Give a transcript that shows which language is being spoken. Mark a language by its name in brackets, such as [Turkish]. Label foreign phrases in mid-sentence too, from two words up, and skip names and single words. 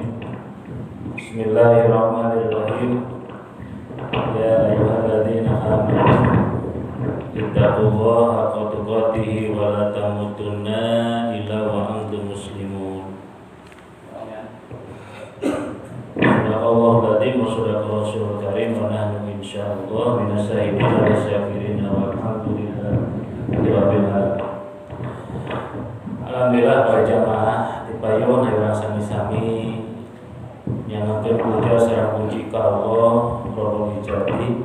[Arabic] بسم الله الرحمن الرحيم. يا أيها الذين آمنوا اتقوا الله حق تقاته ولا تموتن إلا وأنتم مسلمون. صدق الله العظيم وصدق الرسول الكريم ونحن إن شاء الله من الشاهدين وشاكرين والحمد لله رب العالمين. [Sundanese] Alhamdulillah para jamaah dipayun hayang sami-sami nyangakeun puja sareng puji ka Allah [Arabic] رب العزة.